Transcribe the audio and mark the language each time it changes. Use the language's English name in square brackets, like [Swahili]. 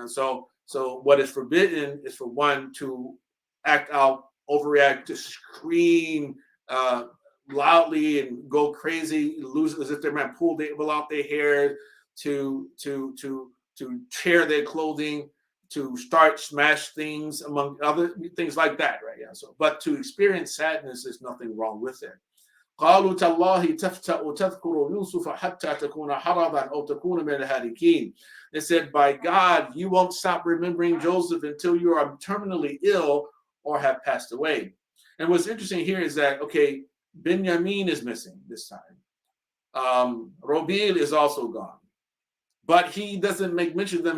[English] So what is forbidden is for one to act out, overreact, to scream loudly and go crazy, lose as if their man pulled out their hair, to tear their clothing, to start smash things, among other things like that, right? Yeah. So, but to experience sadness, there's nothing wrong with it. [Arabic] قالوا تالله تفتأ تذكر يوسف حتى تكون حرضا أو تكون من الهالكين. [English] They said, by God, you won't stop remembering Joseph until you are terminally ill or have passed away. And what's interesting here is that, okay, Yamin is missing this time. Robil is also gone. But he doesn't make mention of them.